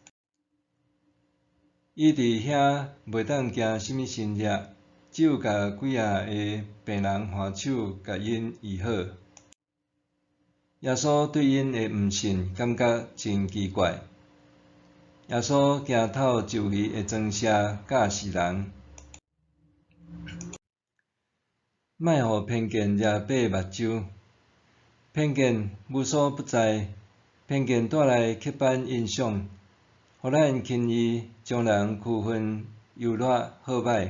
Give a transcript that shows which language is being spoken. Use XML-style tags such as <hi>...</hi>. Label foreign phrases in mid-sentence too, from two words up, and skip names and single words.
<nan>伊伫遐袂当行甚物神力，只有甲几个病人换手，甲因医好。耶稣对因的毋信感觉真奇怪。耶稣行透就位的庄舍教示人，莫互偏见惹爬目睭。偏见无所不在，偏见带来刻板印象，互咱轻易将人区分优劣好歹。</nan>